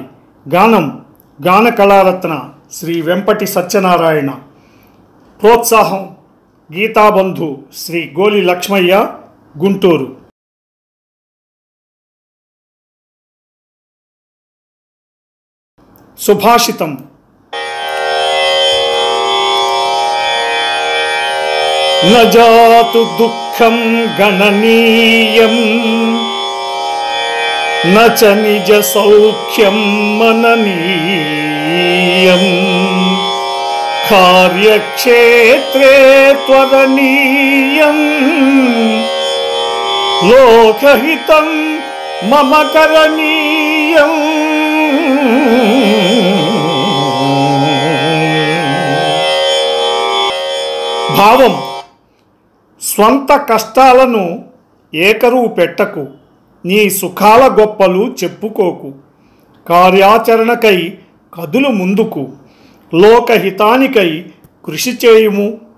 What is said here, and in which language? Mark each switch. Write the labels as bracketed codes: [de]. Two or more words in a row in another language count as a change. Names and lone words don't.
[te] గానం గాన కళారత్న శ్రీ వెంపటి సత్యనారాయణ. ప్రోత్సాహం గీతాబంధు శ్రీ గోలి లక్ష్మయ్య గుంటూరు. సుభాషితం. [sa] न जातु दुःखं गणनीयं न च निज सौख्यं मननीयं कार्यक्षेत्रे त्वरणीयं लोकहितं मम करणीयं. [te] భావం: స్వంత కష్టాలను ఏకరువు పెట్టకు, నీ సుఖాల గొప్పలు చెప్పుకోకు. కార్యాచరణకై కదులు ముందుకు, లోకహితానికై కృషి చేయుము.